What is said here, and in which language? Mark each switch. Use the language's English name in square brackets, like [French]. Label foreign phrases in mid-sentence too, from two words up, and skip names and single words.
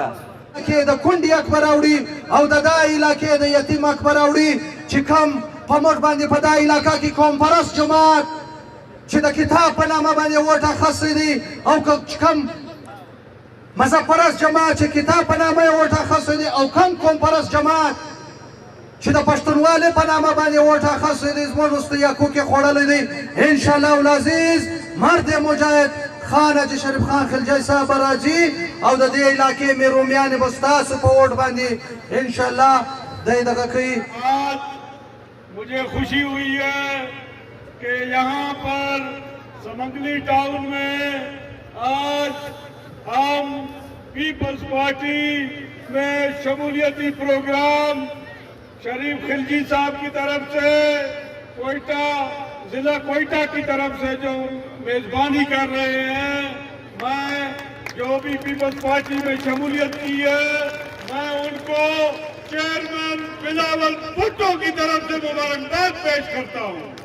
[Pashto] کې د کونډې حق به راوړي او د دا علاقې د یتیم حق به راوړي چې کوم په موږ باندې په دا علاقه کې قوم پرست جماعت چې د کتاب په نامه باندې ووټ اخیستی دي او کوم مذهب پرست جماعت چې کتاب په نامه یې ووټ اخیستی دي او کوم قوم پرست جماعت چې د پښتونوالۍ په نامه باندې ووټ اخیستی دي زموږ وروستي حقوق یې خوړلی دي. [Arabic] انشاءالله العزیز [Pashto] مرد مجاهد خان حاجي شریف خان خلجی صاحب راځي او د دې علاقې مې رومیانې به ستاسو په ووټ باندې انشاءالله دی دغه کوي. [Urdu] مجھے خوشی ہوئی ہے کہ یہاں پر سمنگلی ٹاؤن میں آج ہم پیپلز پارٹی میں شمولیتی پروگرام شریف خلجی صاحب کی طرف سے کوئٹہ ضلع کوئٹہ کی طرف سے جو میزبانی کر رہے ہیں، میں جو بھی پیپلز پارٹی میں شمولیت کی ہے میں ان کو چیئرمین بلاول بھٹو کی طرف سے مبارکباد پیش کرتا ہوں.